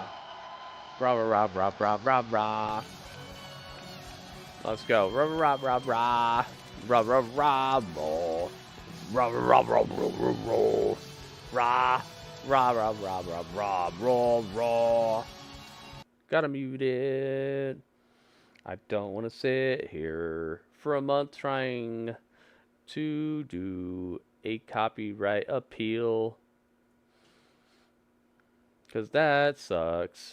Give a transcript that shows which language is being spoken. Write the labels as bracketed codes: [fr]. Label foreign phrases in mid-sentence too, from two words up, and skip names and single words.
[en] Rah rah rah rah rah rah. Let's go. Rah rah rah rah. Rah rah rah rah. Rah rah rah rah rah. Rah rah rah rah rah rah rah rah. Gotta mute it. I don't want to sit here for a month trying to do a copyright appeal. Because that sucks.